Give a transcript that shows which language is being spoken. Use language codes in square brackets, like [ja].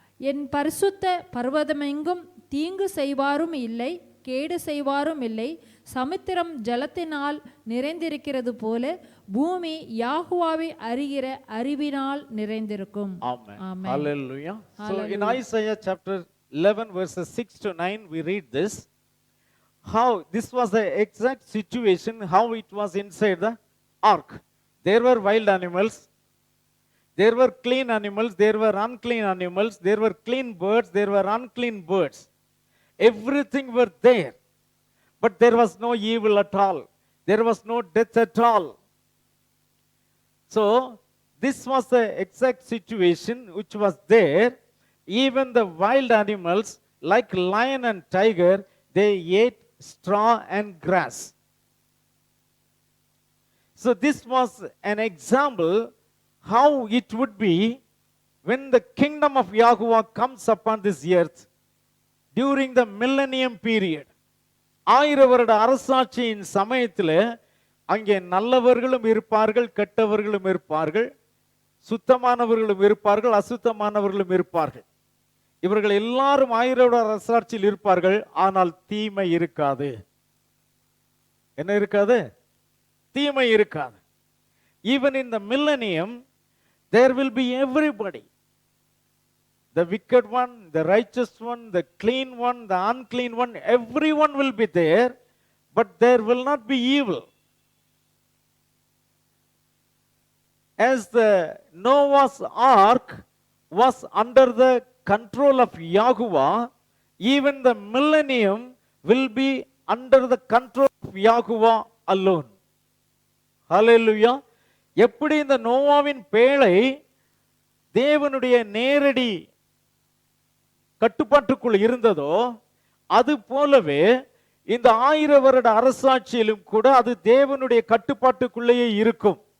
[ta] என் பரிசுத்த பர்வதமெங்கும் தீங்கு செய்வாரும் இல்லை, கேடு செய்வாரும் இல்லை. சமுத்திரம் ஜலத்தினால் நிறைந்திருக்கிறது போல பூமி யாகுவாவை அறிகிற அறிவினால் நிறைந்திருக்கும். [en] Amen. Hallelujah. So in Isaiah chapter 11 verses 6 to 9 we read this, how this was the exact situation, how it was inside the ark. There were wild animals, there were clean animals, there were unclean animals, there were clean birds, there were unclean birds. Everything were there, but there was no evil at all. There was no death at all. So this was the exact situation which was there even the wild animals like lion and tiger, they ate straw and grass. So this was an example how it would be when the kingdom of Yahuwah comes upon this earth during the millennium period. [ta] 1000 வருட அரசாட்சியின் சமயத்தில் அங்கே நல்லவர்களும் இருப்பார்கள், கெட்டவர்களும் இருப்பார்கள், சுத்தமானவர்களும் இருப்பார்கள், அசுத்தமானவர்களும் இருப்பார்கள். இவர்கள் எல்லாரும் 1000 வருட அரசாட்சியில் இருப்பார்கள். ஆனால் தீமை இருக்காது. என்ன இருக்காது? தீமை இருக்காது. [en] Even in the millennium there will be everybody, the wicked one, the righteous one, the clean one, the unclean one, everyone will be there, but there will not be evil. As the Noah's ark was under the control of Yahuwah, even the millennium will be under the control of Yahuwah alone. Hallelujah. [ta] எப்படி இந்த நோவாவின் பேழை தேவனுடைய நேரடி கட்டுப்பாட்டுக்குள் இருந்ததோ அது போலவே இந்த 1000 வருட அரசாட்சியிலும் கூட அது தேவனுடைய கட்டுப்பாட்டுக்குள்ளேயே இருக்கும்.